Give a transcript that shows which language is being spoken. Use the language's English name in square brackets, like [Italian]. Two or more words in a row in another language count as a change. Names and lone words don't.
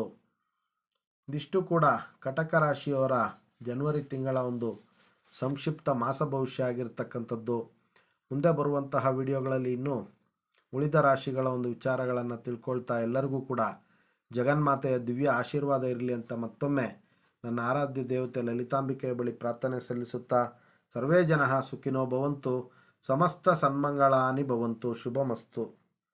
[Kannada] ಇದಿಷ್ಟು ಕೂಡ ಕಟಕ ರಾಶಿಯವರ ಜನವರಿ ತಿಂಗಳ ಒಂದು ಸಂಕ್ಷಿಪ್ತ ಮಾಸ ಭವಿಷ್ಯ ಆಗಿರ್ತಕ್ಕಂಥದ್ದು. ಮುಂದೆ ಬರುವಂತಹ ವಿಡಿಯೋಗಳಲ್ಲಿ ಇನ್ನೂ ಉಳಿದ ರಾಶಿಗಳ ಒಂದು ವಿಚಾರಗಳನ್ನು ತಿಳ್ಕೊಳ್ತಾ ಎಲ್ಲರಿಗೂ ಕೂಡ ಜಗನ್ಮಾತೆಯ ದಿವ್ಯ ಆಶೀರ್ವಾದ ಇರಲಿ ಅಂತ ಮತ್ತೊಮ್ಮೆ ನನ್ನ ಆರಾಧ್ಯ ದೇವತೆ ಲಲಿತಾಂಬಿಕೆಯ ಬಳಿ ಪ್ರಾರ್ಥನೆ ಸಲ್ಲಿಸುತ್ತಾ, [Sanskrit] ಸರ್ವೇ ಜನಃ ಸುಖಿನೋ ಭವಂತು, ಸಮಸ್ತ ಸನ್ಮಂಗಳಾನಿ ಭವಂತು, ಶುಭಮಸ್ತು.